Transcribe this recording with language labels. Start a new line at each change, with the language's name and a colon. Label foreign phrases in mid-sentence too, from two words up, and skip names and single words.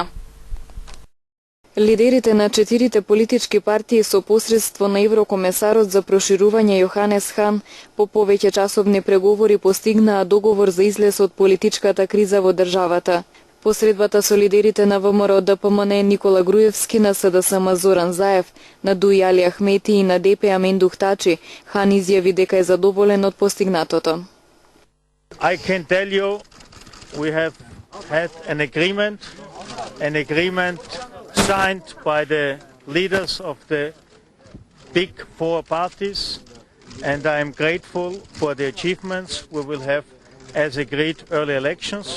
Macedonian: Лидерите на 4 политички партии со посредство на еврокомесарот за проширување Јоханес Хан по повеќе часовни преговори постигнаа договор за излез од политичката криза во државата. Посредбата со лидерите на ВМРО ДПМН Никола Груевски, на СДСМ Зоран Заев, на ДУИ Али Ахмети и на ДП Амендух Тачи, Хан изјави дека е задоволен од постигнатото.
English: I can tell you we have had an agreement signed by the leaders of the big four parties, and I am grateful for the achievements we will have as agreed early elections.